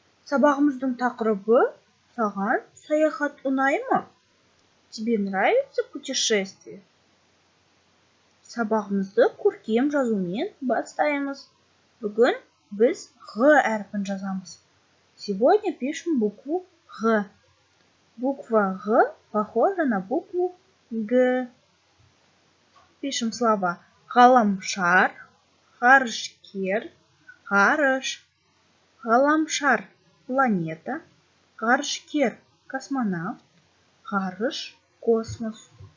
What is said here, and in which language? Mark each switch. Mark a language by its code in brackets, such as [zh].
[kk] Сабағымыздың тақырыбы саған саяхат ұнай ма? [ru] Тебе нравится путешествие? [kk] Сабағымызды көркем жазумен бастаймыз. Бүгін біз Г әрпін жазамыз. [ru] Сегодня пишем букву Г. Буква Г похожа на букву Г. Пишем слова ғаламшар, ғарышкер, ғарыш. [kk] Ғаламшар – планета, ғарышкер – космонавт, ғарыш – космос.